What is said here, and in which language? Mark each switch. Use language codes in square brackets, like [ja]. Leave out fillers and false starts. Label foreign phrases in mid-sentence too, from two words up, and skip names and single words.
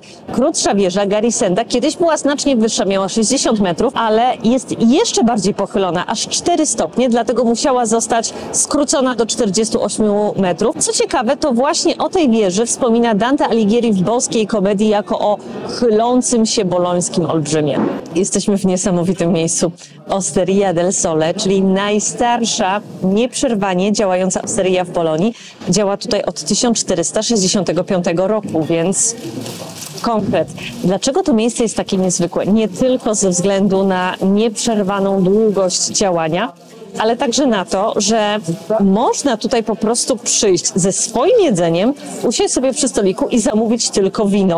[pl] Krótsza wieża Garisenda kiedyś była znacznie wyższa, miała 60 metrów, ale jest jeszcze bardziej pochylona, aż 4 stopnie, dlatego musiała zostać skrócona do 48 metrów. Co ciekawe, to właśnie o tej wieży wspomina Dante Alighieri w Boskiej Komedii jako o chylącym się bolońskim olbrzymie. Jesteśmy w niesamowitym miejscu. Osteria del Sole, czyli najstarsza, nieprzerwanie działająca osteria w Bolonii. Działa tutaj od 1465 roku, więc konkret. Dlaczego to miejsce jest takie niezwykłe? Nie tylko ze względu na nieprzerwaną długość działania, ale także na to, że można tutaj po prostu przyjść ze swoim jedzeniem, usiąść sobie przy stoliku i zamówić tylko wino.